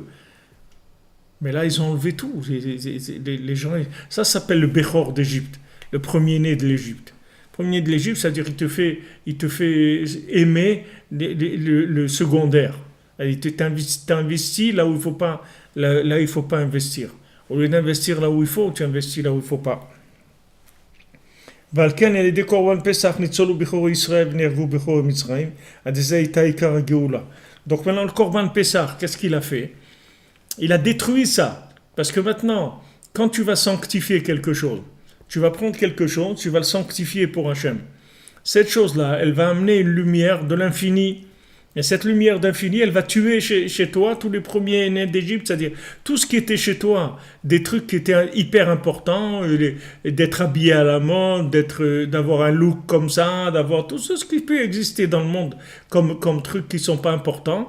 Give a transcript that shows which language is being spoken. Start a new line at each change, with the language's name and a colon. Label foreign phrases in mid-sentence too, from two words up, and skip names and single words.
French: Mais là, ils ont enlevé tout. Les gens, ça s'appelle le Béchor d'Égypte, le premier-né de l'Égypte. Premier de l'Égypte, c'est-à-dire il te fait aimer le secondaire. Il t'investit là où il ne faut pas, là, il faut pas investir. Au lieu d'investir là où il faut, tu investis là où il ne faut pas.
Hebrew: ועל כן על ידי קורבן פסח ניצולו בכורי ישראל ונהרגו בכורי מצרים, עד זה הייתה עיקר הגאולה.
French: Donc maintenant le
Hebrew: קרבן פסח,
French: qu'est-ce qu'il a fait? Il a détruit ça. Parce que maintenant, quand tu vas sanctifier quelque chose, tu vas prendre quelque chose, tu vas le sanctifier pour Hachem. Cette chose-là, elle va amener une lumière de l'infini. Et cette lumière d'infini, elle va tuer chez toi tous les premiers nés d'Égypte, c'est-à-dire tout ce qui était chez toi, des trucs qui étaient hyper importants, d'être habillé à la mode, d'avoir un look comme ça, d'avoir tout ce qui peut exister dans le monde comme trucs qui ne sont pas importants.